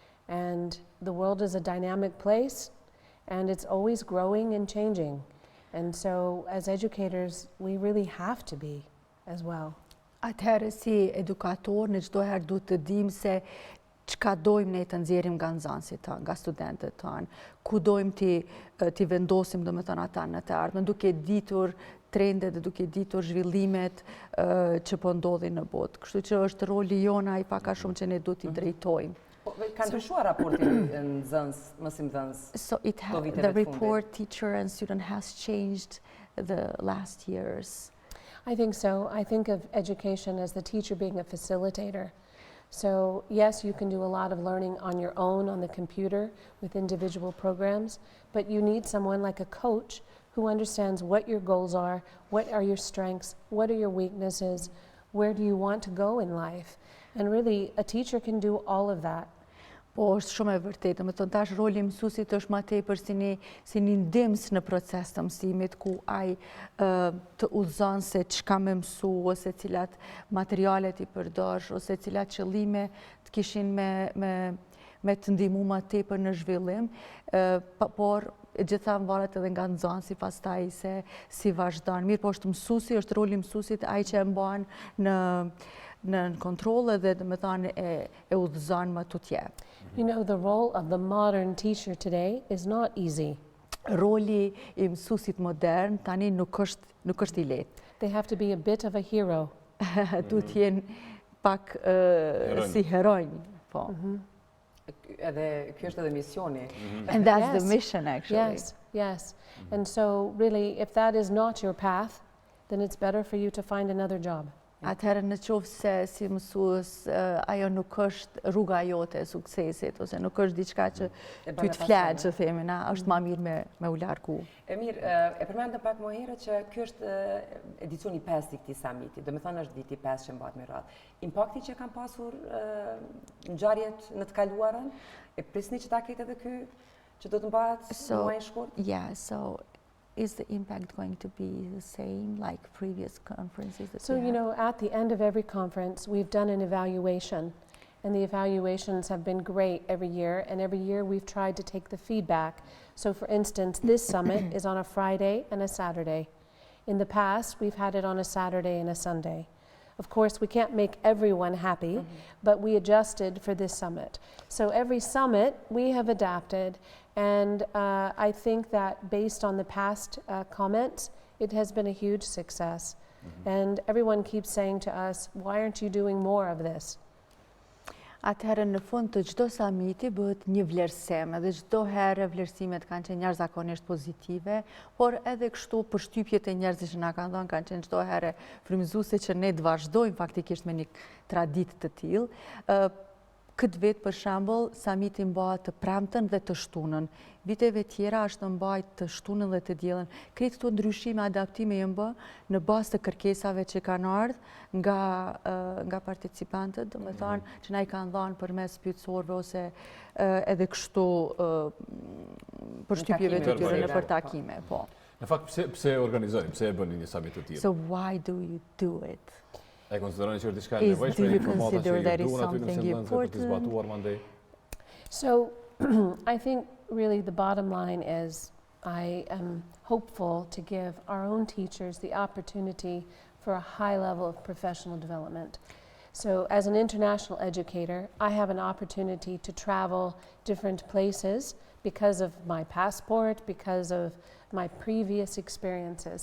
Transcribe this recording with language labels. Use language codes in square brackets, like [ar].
[en] And the world is a dynamic place, and it's always growing and changing. And so as educators, we really have to be as well. [sq] Atëherë si edukator në çdo herë duhet të dimë se çka dojmë ne të nxjerrim nga nxënësit tanë, nga studentët tanë, ku dojmë ti vendosim domethënë ata në të ardhmen, duke ditur trendet dhe duke ditur zhvillimet që po ndodhin në botë. Kështu që është roli jon ai pak a shumë që ne duhet t'i drejtojmë. Kanë ndryshuar raportin mësimdhënës? [en] So the report teacher and student has changed the last years. I think so. I think of education as the teacher being a facilitator. So yes, you can do a lot of learning on your own on the computer with individual programs, but you need someone like a coach who understands what your goals are, what are your strengths, what are your weaknesses, where do you want to go in life. And really, a teacher can do all of that. [sq] Po, është shumë e vërtetë. Me thonë tash roli i mësuesit është më tepër si një ndihmës në proces të mësimit, ku ai të udhëzon se çka më mësu, ose cilat materialet i përdor, ose cilat qëllime të kishin me të ndihmu më tepër në zhvillim, por gjitha varet edhe nga nxënësi pastaj se si vazhdon. Mirë, po është mësuesi, është roli i mësuesit ai që e mban në kontroll edhe domethënë e udhëzon më tutje. [en] You know, the role of the modern teacher today is not easy. [sq] Roli i mësuesit modern tani nuk është i lehtë. [en] They have to be a bit of a hero. [sq] Duhet të jenë pak si heronj, po. Edhe ky është edhe misioni. [en] And that's the mission actually. Yes. And so really, if that is not your path, then it's better for you to find another job. [sq] Atëherë në qoftë se si mësues ajo nuk është rruga jote e suksesit, ose nuk është diçka që ty të flet, që themi na, është më mirë me u largu. Mirë, e përmendëm pak më herët që ky është edicioni 5 i këtij samiti, domethënë është viti 5 që mbahet me radhë. Impakti që kanë pasur ngjarjet në të kaluarën, e prisni që ta ketë edhe ky që do të mbahet në muajin e shkurt? [en] Yeah, so is the impact going to be the same like previous conferences? So, you know, at the end of every conference, we've done an evaluation. and the evaluations have been great every year, and every year we've tried to take the feedback. So for instance, this summit is on a Friday and a Saturday. In the past, we've had it on a Saturday and a Sunday. Of course, we can't make everyone happy, but we adjusted for this summit. So every summit, we have adapted, and I think that based on the past comments, it has been a huge success. And everyone keeps saying to us, why aren't you doing more of this? [sq] Atëherë në fund të çdo samiti bëhet një vlerësim, edhe çdo herë vlerësimet kanë qenë jashtëzakonisht pozitive, por edhe kështu përshtypjet e njerëzve që na kanë dhënë kanë qenë çdo herë frymëzuese që ne të vazhdojmë faktikisht me një traditë të tillë. Këtë vit, për shembull, samiti mbahet të premten dhe të shtunën. Viteve tjera është mbajt të shtunën dhe të diellën. Krejt këto ndryshime, adaptime janë bë në bazë të kërkesave që kanë ardhur nga participantët, domethënë që na i kanë dhënë përmes pyetësorëve ose edhe kështu përshtypjeve të tyre nëpër takime, po. Në fakt pse organizojmë, pse e bëni një samit të tillë? [en] So why do you do it? [sq] E konsideroni që është diçka e nevojshme në informata që ju duan aty në sentencë për të zbatuar mandej? [en] So I think really the bottom line is I am hopeful to give our own teachers the opportunity for a high level of professional development. So as an international educator, I have an opportunity to travel different places because of my passport, because of my previous experiences.